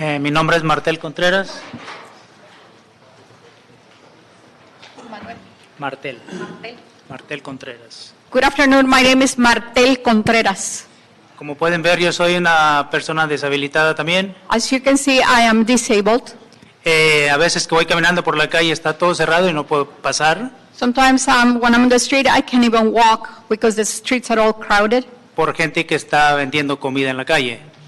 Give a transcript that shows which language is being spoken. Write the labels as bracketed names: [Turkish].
[Spanish] Mi nombre es Martel Contreras. Martel Contreras. [English] Good afternoon. My name is Martel Contreras. [Spanish] Como pueden ver, yo soy una persona deshabilitada también. [English] As you can see, I am disabled. [Spanish] A veces que voy caminando por la calle está todo cerrado y no puedo pasar [English] Sometimes when I'm on the street, I can't even walk because the streets are all crowded [Spanish] por gente que está vendiendo comida en la calle.